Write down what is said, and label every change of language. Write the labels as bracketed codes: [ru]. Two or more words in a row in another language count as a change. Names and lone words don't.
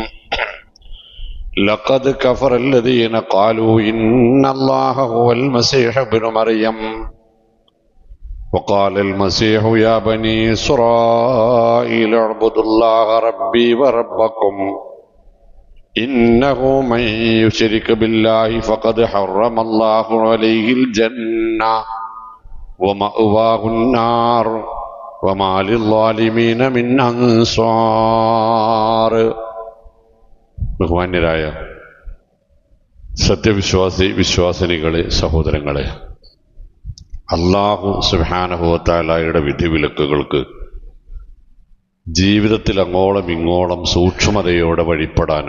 [ar] لقد كفر الذين قالوا إن الله هو المسيح ابن مريم وقال المسيح يا بني إسرائيل اعبدوا الله ربي وربكم إنه من يشرك بالله فقد حرم الله عليه الجنة ومأواه النار وما للظالمين من [ml] أنصار ബഹുമാന്യരായ വിശ്വാസിനികളെ സഹോദരങ്ങളെ, [ar] الله سبحانه [ml] വ തആലയുടെ വിധിവിലക്കുകൾക്ക് ജീവിതത്തിൽ അങ്ങോളം ഇങ്ങോളം സൂക്ഷ്മതയോടെ വഴിപ്പെടാനും